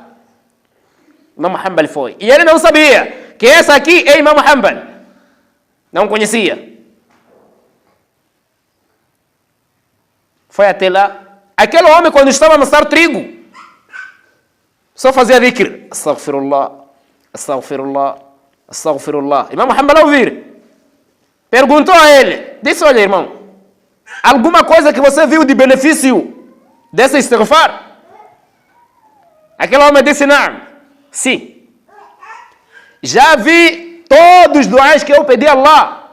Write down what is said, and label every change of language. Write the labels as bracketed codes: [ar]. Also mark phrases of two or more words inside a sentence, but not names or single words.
[pt] Imam Hanbal foi. E ele não sabia que essa aqui é Imam Hanbal. Não conhecia. Foi até lá. Aquele homem, quando estava a amassar trigo, só fazia dhikr. [ar] Astaghfirullah, astaghfirullah, astaghfirullah. [pt] Imam Hanbal, ao ouvir, perguntou a ele, disse, olha, irmão, alguma coisa que você viu de benefício desse istighfar? Aquele homem disse, não. Sim. Já vi todos os duás que eu pedi a Allah.